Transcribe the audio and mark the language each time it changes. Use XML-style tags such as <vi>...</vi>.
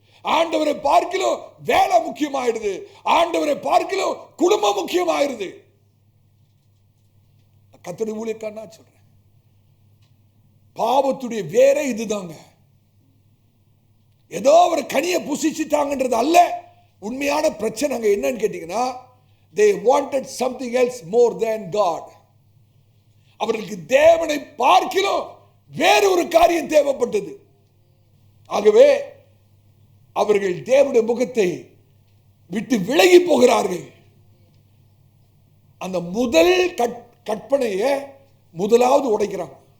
<ta>ஆண்டவரை பார்க்கிலும் வேலை முக்கியமாயிடுது. ஆண்டவரை பார்க்கிலும் குடும்பம் முக்கியமாயிடுது. கர்த்தருடைய ஊழியக்காரனா சொல்றேன், பாவத்துடைய வேறே இதுதாங்க. ஏதோ ஒரு கனியை புசிச்சுட்டாங்கன்றது அல்ல. உண்மையான பிரச்சனை அங்க என்னன்னு கேட்டீங்கன்னா,</ta> <en>they wanted something else more than God.</en> <ta>அவர்களுக்கு தேவனை பார்க்கிலும் வேறு ஒரு காரியம் தேவைப்பட்டது. ஆகவே அவர்கள் தேவனுடைய முகத்தை விட்டு விலகி போகிறார்கள். அந்த முதல் கற்பனையை முதலாவது உடைக்கிறாங்க.</ta>